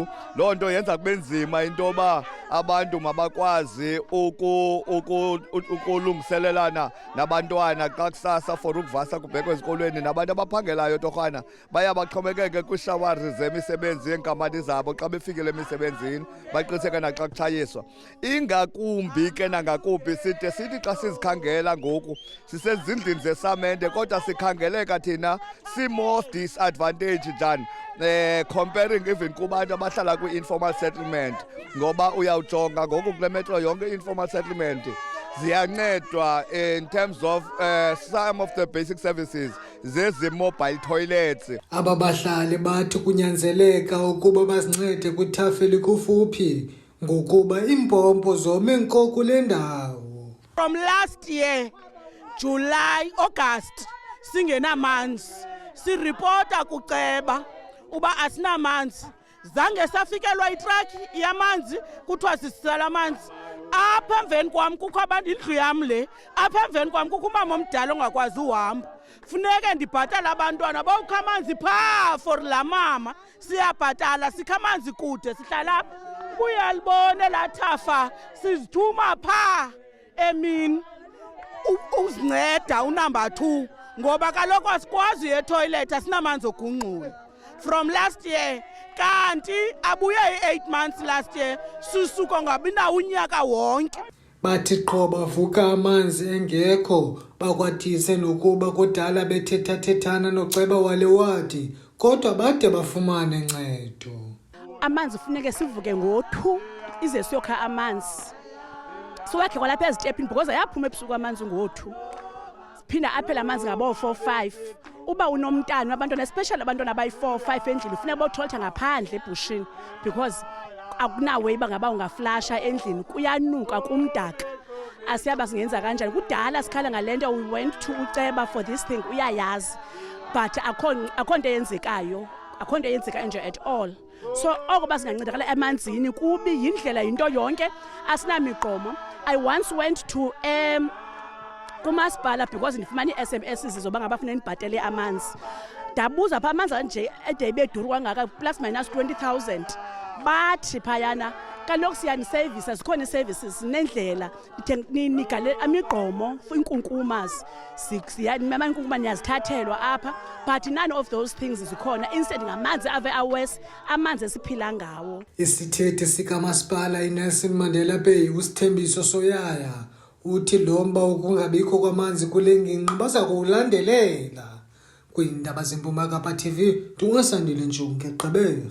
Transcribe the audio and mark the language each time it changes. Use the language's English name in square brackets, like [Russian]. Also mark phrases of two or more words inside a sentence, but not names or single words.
[Xhosa] Loo nto yenza kube nzima into yoba abantu mabakwazi ukulungiselelana nabantwana xa kusasa for ukuvasa kubhekwe ezikolweni, nabantu abaphangelayo torhwana baya baxhomekeke kwiishawari zemisebenzi yeenkampani zabo xa befikile emisebenzini, baqiniseke naxa kutshayiswa. Ingakumbi ke nangakumbi sithi xa sizikhangela ngoku sisezindlini zesamente, kodwa sikhangeleka thina si- [English] more disadvantage than comparing even [Xhosa] kubantu abahlala kwi- [English] informal settlement, [Xhosa] ngoba uyawujonga ngoku kule metro yonke i- [English] informal settlement [Xhosa] ziyancedwa [English] in terms of some of the basic services [Xhosa] zezi- [English] mobile toilets. [Xhosa] Aba bahlali bathi kunyanzeleka ukuba bazincede kwithafeli kufuphi ngokuba iimpompo zome nko kule ndawo. [English] From last year, July, August, [Xhosa] singenamanzi. Siripota kuceba uba asinamanzi. Zange safikelwa itraki yamanzi kuthiwa sisala amanzi. Apha emveni kwam kukho abantu, indlu yam le, apha emveni kwam kukho umama omdala ongakwazi uhamba. Funeke ndibhatala abantwana bawukha amanzi phaa for laa mama. Siyabhatala, sikha amanzi kude, sihlala apha. Uyalibona laa thafa, sizithuma phaa emini uzinceda unumber 2, ngoba kaloku asikwazi etoilet, asinamanzi ogungqula. From last year, kanti abuye i- [English] 8 months last year, [Xhosa] susuko ngabi nawo unyaka wonke. Bathi qho bavuka amanzi engekho, bakwathise nokuba kudala bethethathethana noceba wale wadi, kodwa bade bafumane ncedo. Amanzi funeke sivuke ngo-2 ize siyokha amanzi. Siwakhe kwalapha ezitepini because ayaphuma ebusuku amanzi ngo-2. Siphinda aphela amanzi ngabo-4-5. Uba unomntana abantwana, especially abantwana abayi-4-5 endlini, funeka bawutholetha ngaphandle ebushini because akunawe iba ngaba ungaflasha endlini, kuyanuka kumdaka. Asiyaba singenza kanjani. Kudala sikhala ngale nto, [English] we went to [Xhosa] uceba [English] for this thing, [Xhosa] uyayazi, but akho nto eyenzekayo, akho nto eyenzekayo nje [English] at all. [Xhosa] So oko basingancedakala emanzini kubi yindlela yinto yonke, asinamiqomo. [English] I once went to [Xhosa] kumasipala because ndifumana ii-SMS zoba ngabafuna ndibhatele amanzi. Ndabuza phaa amanzi nje ede ibe duru kangaka [English] plus minus [Xhosa] 20,000. Bathi phayana kaloku siyanisevisa, zikhona ii-services nendlela, nigale amigqomo iinkunkumas, amankunkuma niyazithathelwa apha, [English] but none of those things zikhona. [Xhosa] Instead ngamanzi ave awesi, amanzi esiphila ngawo. Isithethi sikamasipala iNelson Mandela Bay uSithembiso Soyaya uthi lo mba ukungabikho kwamanzi kule ngingqi baza kuwulandelela. Kwiindaba zeMpuma Kapa TV, Dungasandile Njonge, Gqeberha.